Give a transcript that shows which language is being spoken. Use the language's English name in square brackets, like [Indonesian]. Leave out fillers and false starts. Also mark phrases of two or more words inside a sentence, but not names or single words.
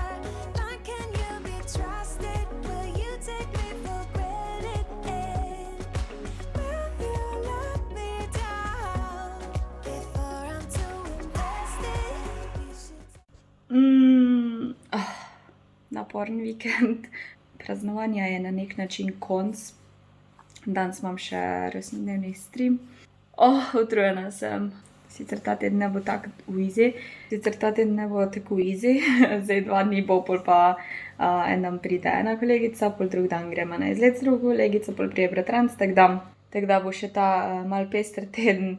[English] Like, can you be trusted? Will you take me for granted? And will you let me down? Before I'm too invested, you should. [Slovenian] Naporen vikend. Praznovanja je na nek način konc. Danes imam še rojstnodnevni stream. Utrujena sem. Sicer ta teden ne bo tako easy. Zdaj 2 dni bo, pol pa en dan pride ena kolegica, pol drug dan gremo na izlet z drugo kolegico, pol pride bratranec, tako da bo še ta mal pester teden.